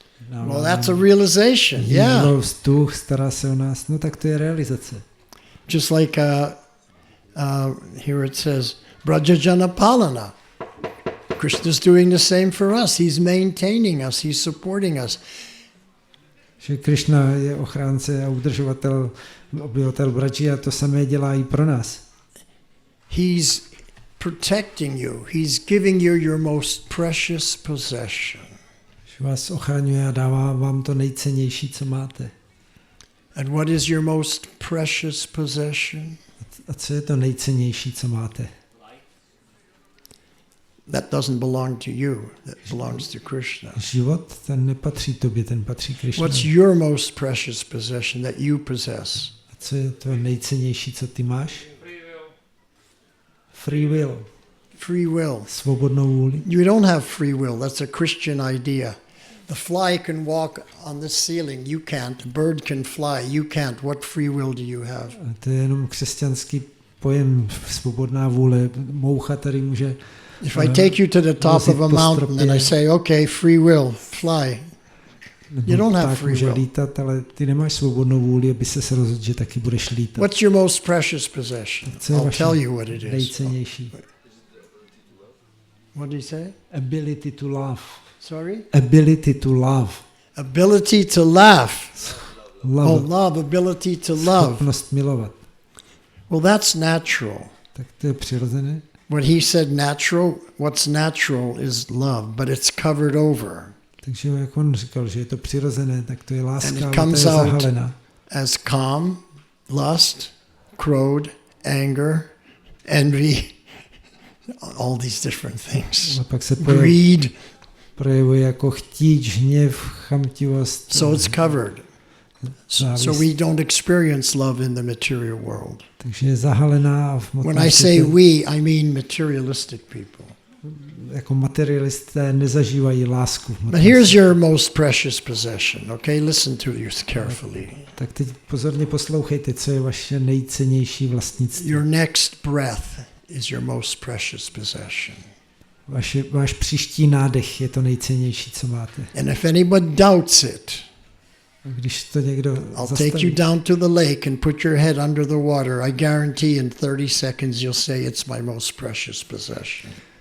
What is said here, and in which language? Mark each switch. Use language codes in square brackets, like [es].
[en] Well, that's a realization, yeah. [cs] Vzduch, stará se o nás, no tak to je realizace. [en] Just like here it says, Brajajana Palana. Krishna's doing the same for us. He's maintaining us, he's supporting us. [cs] Že Krishna je ochránce a udržovatel, obyvatel Braji a to samé dělá i pro nás. [en] He's protecting you. He's giving you your most precious possession. [cs] Vás ochraňuje a dává vám to nejcennější, co máte. [en] And what is your most precious possession? [cs] A co je to nejcennější, co máte? [en] That doesn't belong to you. That belongs to Krishna. [cs] Život, ten nepatří tobě, ten patří Krishnovi. [en] What's your most precious possession that you possess? [cs] A co je to nejcennější, co ty máš? [en] Free will. Free will. [cs] Svobodnou vůli. [en] You don't have free will. That's a Christian idea. The fly can walk on the ceiling. You can't. A bird can fly. You can't. What free will do you have? [cs] A to je jenom křesťanský pojem svobodná vůle. Moucha tady může [en] If I take you to the top of a mountain and I say, okay, free will, fly. You don't have free will. [cs] Lítat, ale ty nemáš svobodnou vůli, aby se rozhodl, že taky budeš lítat. [en] What's your most precious possession? I'll tell you what it is. [cs] Nejcennější. [en] What did he say? Ability to love. Sorry? Ability to love. Ability to laugh. Love. Oh, love, ability to love. [cs] Schopnost milovat. [en] Well, that's natural. [cs] Tak to je přirozené. [en] What he said natural, what's natural is love, but it's covered over. [cs] Takže jak on říkal, že je to přirozené, tak to je láska, [en] And it [cs] ale [en] comes [cs] to je [en] out [cs] zahalená. [en] as calm, lust, crowd, anger, envy, all these different things. [cs] A pak se [en] Greed. [cs] projevuje jako chtíč, hněv, chamtivost. [en] So it's covered. So we don't experience love in the material world. [cs] Takže je zahalená v [en] When I say we, I mean materialistic people. [cs] Jako materialisté nezažívají lásku. [en] But here's your most precious possession, okay? Listen to this carefully. [cs] Tak teď pozorně poslouchejte, co je vaše nejcennější vlastnictví. [en] Your next breath is your most precious possession. [cs] Váš příští nádech je to nejcennější, co máte. [en] And if anybody doubts it, [cs] když to někdo [en] I'll take you down to the lake and put your head under the water. I guarantee in 30 seconds you'll say it's my most precious possession.